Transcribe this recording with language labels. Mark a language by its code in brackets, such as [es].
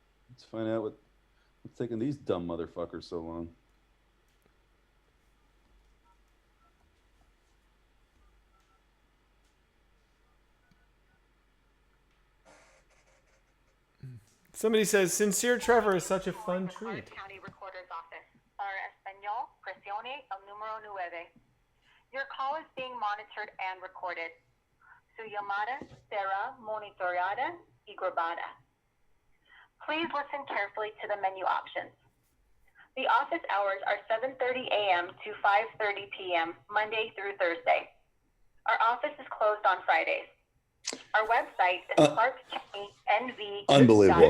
[en] Let's find out what's taking these dumb motherfuckers so long. Somebody says, Sincere Trevor is such a fun treat. County Recorder's Office. [es] Para Español, presione el número 9. [en] Your call is being monitored and recorded. [es] Su llamada será monitoreada y grabada. [en] Please listen carefully to the menu options. The office hours are 7:30 a.m. to 5:30 p.m. Monday through Thursday. Our office is closed on Fridays. Our website is clarkcounty.nv. Unbelievable.